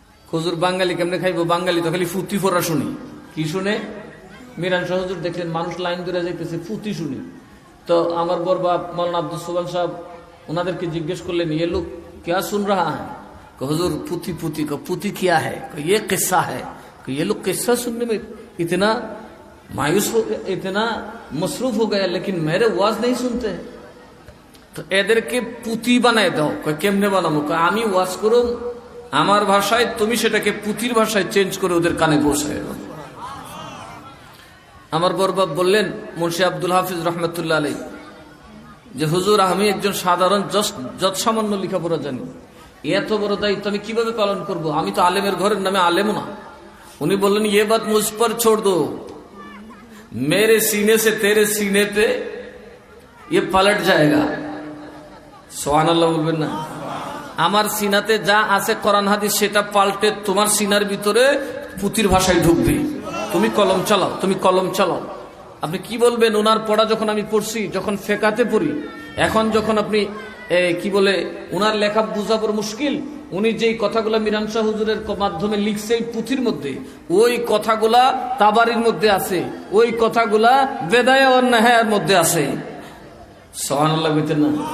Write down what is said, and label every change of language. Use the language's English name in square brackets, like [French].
[Bangla] হুজুর বাঙালি কেমনে খাইবো, বাঙালি তো খালি ফুতি ফোরা শুনি। কি শুনে? মিরান শাহ হুজুর দেখলেন মানুষ লাইন ধরে যাইতেছে, ফুতি শুনি। তো আমার বড় বাপ মৌলানা আব্দুল সুবহান সাহেব ওনাদেরকে জিজ্ঞেস করলেন, [Hindi] ये लोग क्या सुन रहा है? हुजूर पुती पुती का पुती क्या है? ये किस्सा है। ये लोग किस्सा सुनने में इतना मायूस हो गया, इतना मसरूफ हो गया, लेकिन मेरे ওয়াজ नहीं सुनते। [Bangla] তো এদেরকে পুতি বানায় দাও। কেমনে বানাবো? আমি ওয়াজ করুম আমার ভাষায়, তুমি সেটাকে পুতির ভাষায় চেঞ্জ করে ওদের কানে পৌঁছায় দাও। আমার বড় বাপ বললেন মুন্সি আব্দুল হাফিজ রহমতুল্লাহ আলাই, যে হুজুর আমি একজন সাধারণ যত সামান্য লেখাপড়া জানি, এত বড় দায়িত্ব আমি কিভাবে পালন করব? আমি তো আলেমের ঘরের নামে আলেমও না। উনি বললেন, [Hindi] ये बात मुझ पर छोड़ दो, मेरे सीने से तेरे सीने पे ये पलट जाएगा। [Bangla] সুবহানাল্লাহ বলবেন না? আমার সিনাতে যা আছে কোরআন হাদিস সেটা পাল্টে তোমার সিনার ভিতরে পুতির ভাষায় ঢুকবে। তুমি কলম চালাও, তুমি কলম চালাও। আপনি কি বলবেন? ওনার পড়া যখন আমি পড়ছি, যখন ফেকাতে পড়ি, এখন যখন আপনি কি বলে উনার লেখা বুঝাবার মুশকিল, উনি যেই কথাগুলা মিরান শাহ হুজুরের মাধ্যমে লিখছে এই পুঁথির মধ্যে, ওই কথাগুলা তাবারির মধ্যে আছে, ওই কথাগুলা বেদায়া ওয়ান নেহায়ার মধ্যে আছে। সুবহানাল্লাহ বলতেন না?